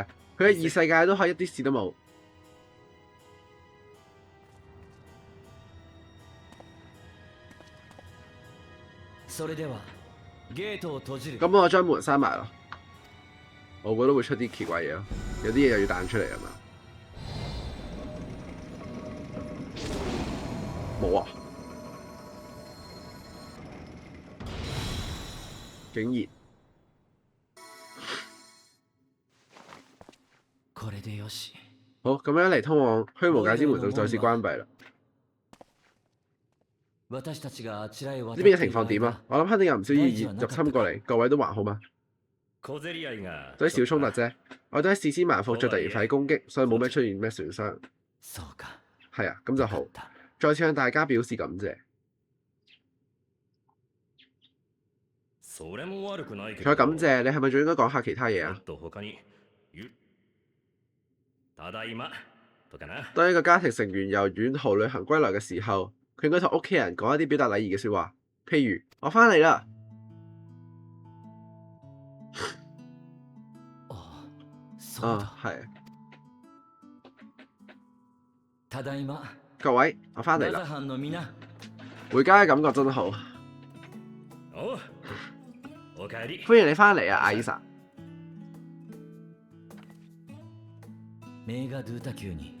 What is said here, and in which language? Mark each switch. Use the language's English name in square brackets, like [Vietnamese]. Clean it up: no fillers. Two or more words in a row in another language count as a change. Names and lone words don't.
[Cantonese] 佢喺異世界都可以一啲事都冇。 [Japanese] それではゲートを閉じる。 [Cantonese] 咁我將門閂埋咯。我覺得會出啲奇怪嘢咯，有啲嘢又要彈出嚟啊嘛。冇啊！竟然 [Japanese] これでよし。 [Cantonese] 好，咁樣一嚟通往虛無界之門就再次關閉啦。 [Japanese] 私たちがあちらへ渡 [Cantonese] 呢邊嘅情況點啊？我諗肯定有唔少異業入侵過嚟，各位都還好嘛？ [Japanese] 小競り合いが [Cantonese] 都係小衝突啫，我都喺事先埋伏，再突然發起攻擊，所以冇咩出現咩損傷。 [Japanese] そうか。 [Cantonese] 係啊，咁就好。再次向大家表示感謝。 [Japanese] それも悪くないけ [Cantonese] 除咗 [Japanese] ど [Cantonese] 感謝，你係咪仲應該講下其他嘢啊 [Japanese] もっ？と他にただいまとかな。 [Cantonese] 當一個家庭成員由遠途旅行歸來嘅時候，佢應該同屋企人講一啲表達禮儀嘅説話，譬如我翻嚟啦。 [Japanese] そうだ。 [Cantonese] 係。 [Japanese] ただいま。 [Cantonese] 各位，我翻嚟啦。 [Japanese] ナザ班の皆。 [Cantonese] 回家嘅感覺真好。 [Japanese] おう、おかえり。 [Cantonese] 歡迎你翻嚟啊，阿伊莎。 [Japanese] メガドゥタ宮に。